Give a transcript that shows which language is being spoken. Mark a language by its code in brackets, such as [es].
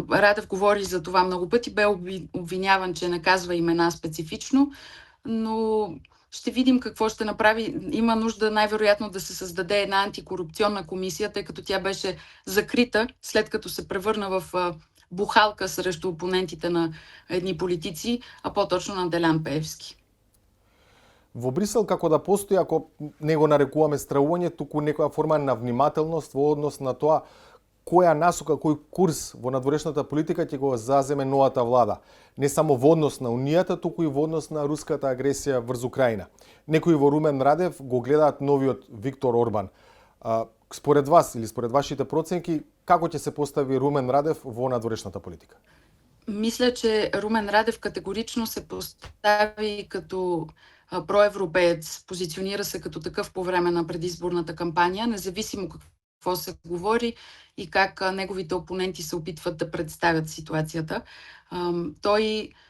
[bg] Радев говори за това много пъти, бе обвиняван, че не казва имена специфично, но ще видим какво ще направи. Има нужда най-вероятно да се създаде една антикорупционна комисия, тъй като тя беше закрита, след като се превърна в бухалка срещу опонентите на едни политици, а по-точно на Делян Пеевски. [mk] Во Брисел како да постои, ако не го нарекуваме стравување, туку некоја форма на внимателност во однос на тоа која насока, кој курс во надворешната политика ќе го заземе новата влада. Не само во однос на Унијата, туку и во однос на руската агресија врз Украина. Некои во Румен Радев го гледаат новиот Виктор Орбан. Според вас или според вашите проценки, како ќе се постави Румен Радев во надворешната политика? [bg] Мисля, че Румен Радев категорично се постави като проевропеец, позиционира се като такъв по време на предизборната кампания, независимо какво се говори и как неговите опоненти се опитват да представят ситуацията. Той